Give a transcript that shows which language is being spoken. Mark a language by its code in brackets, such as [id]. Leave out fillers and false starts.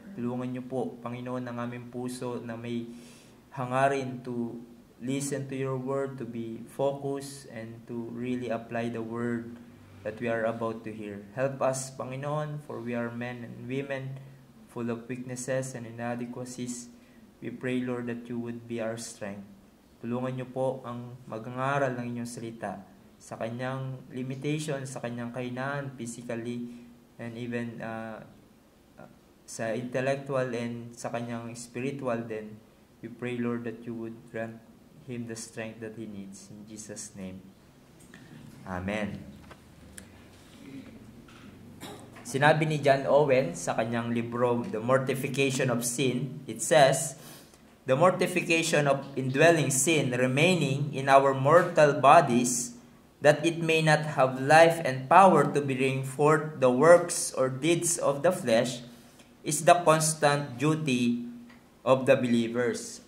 [tl] Tulungan niyo po, Panginoon, ang aming puso na may hangarin [en] to listen to your word, to be focused, and to really apply the word that we are about to hear. Help us, Panginoon, for we are men and women full of weaknesses and inadequacies. We pray, Lord, that you would be our strength. [tl] Tulungan niyo po ang mag-aaral ng inyong salita sa kanyang limitation, sa kanyang kahinaan, physically, and even sa intellectual and sa kanyang spiritual din. [en] We pray, Lord, that you would grant him the strength that he needs. In Jesus' name. Amen. [tl] Sinabi ni John Owen sa kanyang libro, [en] The Mortification of Sin, it says, "The mortification of indwelling sin remaining in our mortal bodies, that it may not have life and power to bring forth the works or deeds of the flesh, is the constant duty of the believers."